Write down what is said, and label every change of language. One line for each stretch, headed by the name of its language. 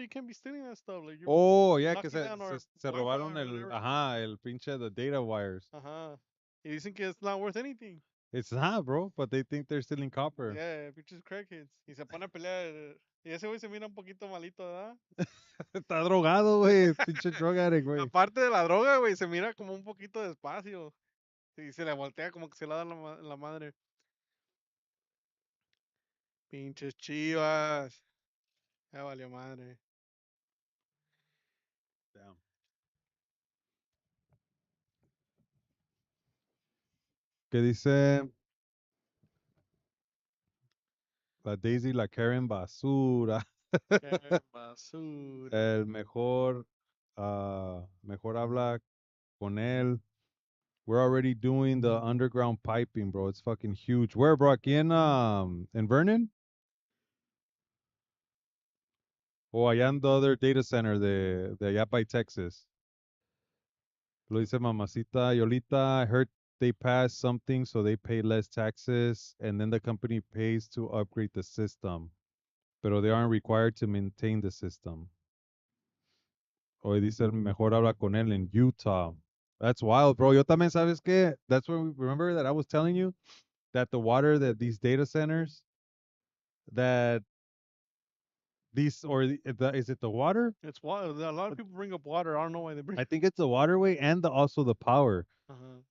English: You can't be stealing that stuff. Like you're
Spanish: Oh, yeah, que
English: knocking down our
Spanish: se
English: Wi-Fi
Spanish: robaron
English: or
Spanish: el,
English: whatever.
Spanish: ajá, el pinche
English: the data wires.
Spanish: Ajá. Y dicen que
English: it's not worth anything. It's not, bro, but they think they're stealing copper. Yeah, pinches crackheads.
Spanish: Y se pone a pelear. Y ese güey se mira un poquito malito, ¿verdad? Está drogado, güey. Pinche
English: drug addict,
Spanish: güey. Aparte de la droga, güey, se mira como un poquito despacio. Y se le voltea como que se le da la madre. Pinches chivas. Ya valió madre.
English: Damn.
Spanish: ¿Qué dice la Daisy, la Karen basura? Qué basura. El mejor, mejor habla con él.
English: We're already doing the underground piping, bro. It's fucking huge. Where, bro? Aquí in Vernon?
Spanish: O allá en
English: the other data center
Spanish: de allá
English: by Texas.
Spanish: Lo dice
English: Mamacita Yolita. I heard they passed something so they pay less taxes and then the company pays to upgrade the system.
Spanish: Pero
English: they aren't required to maintain the system.
Spanish: Hoy dice el mejor habla con él
English: in Utah. That's wild, bro.
Spanish: Yo también, ¿sabes qué?
English: That's when we remember that I was telling you that the water that these data centers that these or is it the water? It's water. A lot of people bring up water. I don't know why they bring. I think it's the waterway and also the power. Uh-huh.